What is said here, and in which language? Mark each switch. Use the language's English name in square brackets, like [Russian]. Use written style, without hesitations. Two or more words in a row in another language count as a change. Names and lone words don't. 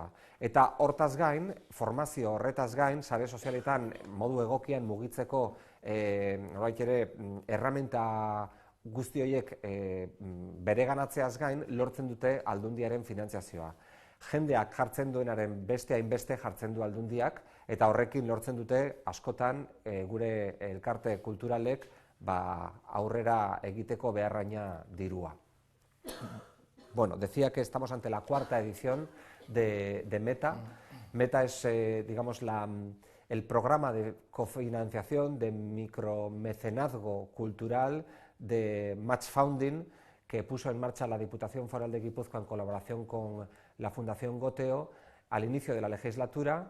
[Basque] Eta hortaz gain, formazio horretaz gain, sare sozialetan modu egokian mugitzeko erramenta guzti horiek bereganatzeaz gain lortzen dute aldundiaren finantziazioa. Jendeak jartzen duenaren beste hainbeste jartzen du aldundiak, eta horrekin lortzen dute askotan gure elkarte kulturalek aurrera egiteko beharraina dirua. [Spanish] Bueno, decía que estamos ante la 4ª edición de Meta. Meta es, digamos, el programa de cofinanciación de micromecenazgo cultural de Match Founding que puso en marcha la Diputación Foral de Guipúzcoa en colaboración con la Fundación Goteo al inicio de la legislatura.